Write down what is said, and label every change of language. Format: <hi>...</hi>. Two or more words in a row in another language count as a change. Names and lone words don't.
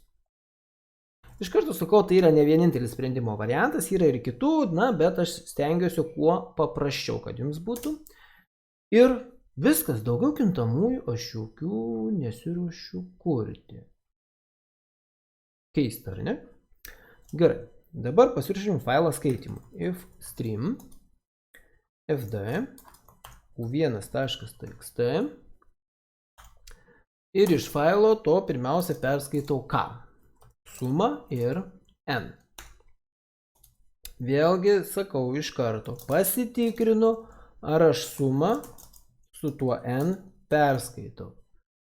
<lt>Iš karto sakau, tai yra ne vienintelis sprendimo variantas, yra ir kitų, bet aš stengiuosi kuo paprasčiau, kad jums būtų. Ir viskas, daugiau kintamųjų aš jokių nesiruošiu kurti. Keista, ar ne? Gerai, dabar pasiruošim failą skaitimui.</lt> <en>If stream</en> <lt>fd u1.txt ir iš failo to pirmiausia perskaitau ką? Suma ir N. Vėlgi sakau iš karto, pasitikrinu, ar aš sumą su tuo N perskaitau.</lt>